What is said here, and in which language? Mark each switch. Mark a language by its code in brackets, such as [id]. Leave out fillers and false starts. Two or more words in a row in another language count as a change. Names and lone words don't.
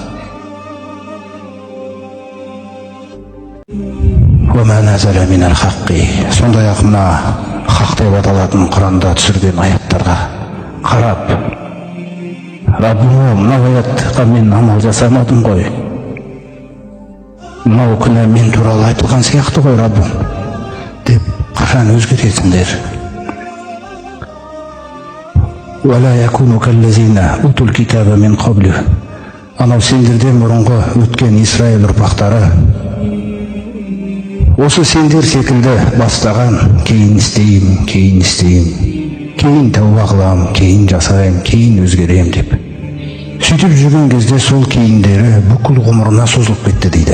[kk] Сондай-ақ мына хақ деп аталатын Құранда түсірген аяттарға қарап, Раббым, мынау аятқа мен амал жасамадым ғой. Мынау күні мен туралы айтылған сияқты ғой, Раббым, деп қашан өзгеретіндер. [ar] ولا يكونوا كالذين أوتوا الكتاب من قبل. [kk] Анау сендерден бұрынғы өткен Исраил ұрпақтары осы сендер секілді бастаған, кейін істеймін, кейін тәуба қылам, кейін жасайым, кейін өзгерем деп. Сөйтіп жүрген кезде сол кейіндері бүкіл ғұмырына созылып кетті дейді.